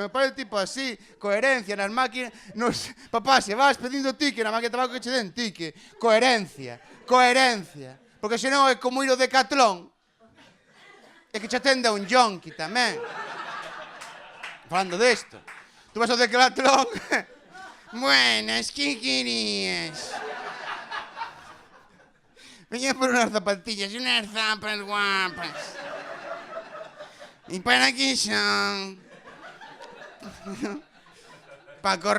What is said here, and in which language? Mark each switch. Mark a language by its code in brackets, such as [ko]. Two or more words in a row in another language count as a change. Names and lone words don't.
[gl] Me parece tipo así, coherencia nas máquinas. Papá, se vas pedindo tique na máquina de tabaco que che den tique. Coherencia. Porque senón é como ir ao Decathlon. É que che atenda un yonki tamén. Falando desto. Tú vas ao Decathlon. [es] Buenas, ¿qué querías? Venía por unas zapatillas, unas zapas guapas. ¿Y para qué son? Para correr.